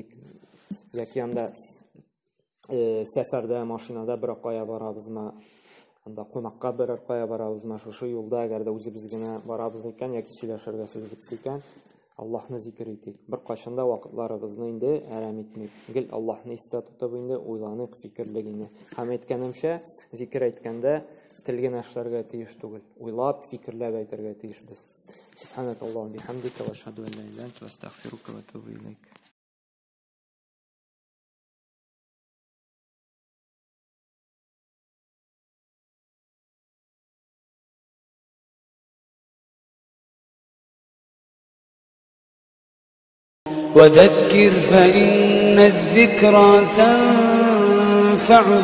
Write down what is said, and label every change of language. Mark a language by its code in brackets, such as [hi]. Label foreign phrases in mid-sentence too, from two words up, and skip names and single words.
[tt] Яки анда сәфәрдә, машинада бер кая барабызмы, анда кунакка берәр кая барабызмы, шушы юлда әгәр дә үзебез генә барабыз икән, яки сөйләшергә сүз бетте икән, Аллаһны зикр итик. Бер кайчанда вакытларыбызны инде әрәм итмик. Гел Аллаһны истә тотып инде уйланыйк, фикерлек инде. Һәм әйткәнемчә, зикр әйткәндә тел генә эшләргә тиеш түгел. Уйлап, фикерләп әйтергә тиешбез. [ar] سبحان الله وبحمدك وأشهد أن لا إله إلا أنت وأستغفرك وأتوب إليك. وذكر فإن الذكرى تنفع